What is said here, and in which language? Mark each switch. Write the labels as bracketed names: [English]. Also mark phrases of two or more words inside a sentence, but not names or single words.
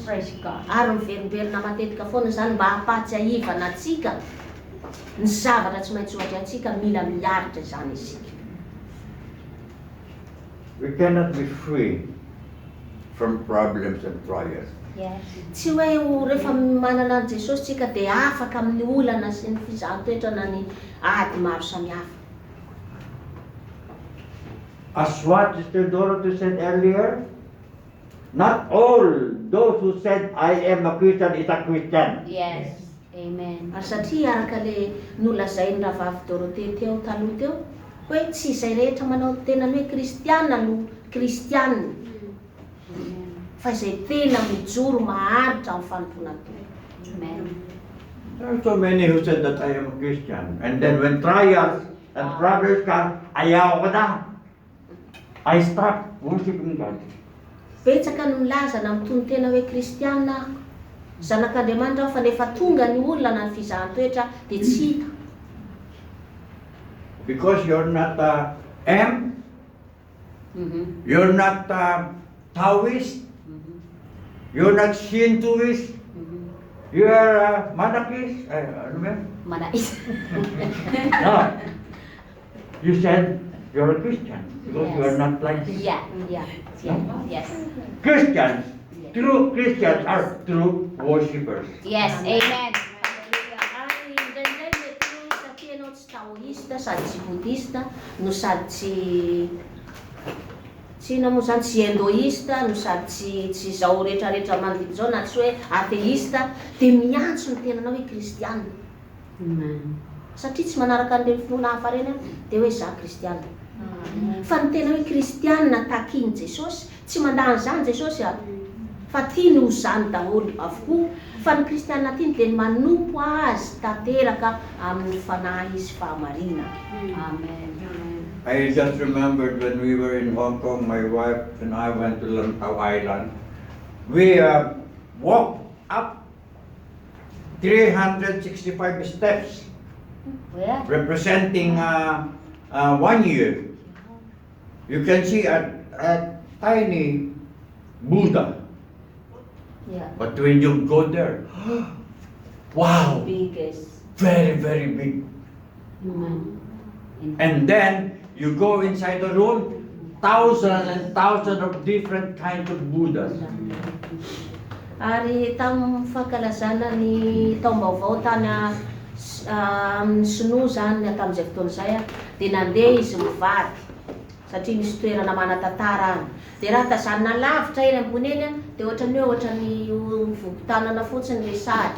[English] Praise God. [Malagasy] Ary miverimberina matetika foana zany mba hampatsy ahivana atsika ny zavatra tsy maintsy ohatra atsika mila miaritra izany isika. [English] We cannot be free from problems and trials. Yes. [Malagasy] Tsy hoe rehefa manana an Jesosy tsika dia afaka amin'ny olana sy ny fizahan-toetra na ny ady maro samihafa. [English] As what Sister Dorothy said earlier, not all those who said, I am a Christian is a Christian. Yes. Amen. [Malagasy] Ary satria araka le nolazainy rahavavy Dorothée teo taloha teo hoe tsy izay rehetra manao tena hoe kristiana no kristianina, Amen. fa izay tena mijoro maharitra amin'ny fanompona teo. Amen. [English] There are so many who said that I am a Christian. And then when trials and problems come, [Filipino] ayaw ko na. [English] I stop worshiping God. [Malagasy] Betsaka no milaza na mitony tena hoe kristiana ako, zanak'Andriamanitra aho, fa nefa tonga ny olona na ny fizahan-toetra dia tsy hita. [English] Because you're not you're not Taoist, you're not Shintoist, you're Monarchist. [Filipino] Ano ba? Manais. [English] No. You said you're a Christian because you are not like this. Yeah. Yes. Christians, true Christians are true worshippers. Yes. Amen. [Malagasy] Ary indraindray mety hoe satria ianao tsy taoista sady tsy bodista no sady tsy ina moa zany tsy hindoista no sady tsy zao rehetrarehetra manodidina zao na tsy hoe ateista dia miantso ny tenanao hoe kristianina. Amen. Satria tsy manaraka an'ireny finoana hafa reny dia hoe za kristianina. Fa ny tena hoe kristianina takiany Jesosy, tsy mandany zany Jesosy fa tiany ho zany daholo avokoa. Fa ny kristianina tiany dia manompo azy tanteraka amin'ny fanahy sy fahamarina. Amen. [English] I just remembered when we were in Hong Kong, my wife and I went to Lantau Island. We walked up 365 steps, Where? representing 1 year. You can see a tiny Buddha, Yeah. but when you go there, wow, Biggest. very, very big. Amen. And then you go inside the room, thousands and thousands of different kinds of Buddhas. [Malagasy] Ary tamin'ny fankalazana ny taom-baovao tany Sinoa zany tamin'izay fotoana izay dia nandeha izy mivady satria misy toerana manatantara any. Dia raha tazanina lavitra eny ambony eny dia ohatran'ny hoe ohatran'ny vogon-tanana fotsiny ilay sary.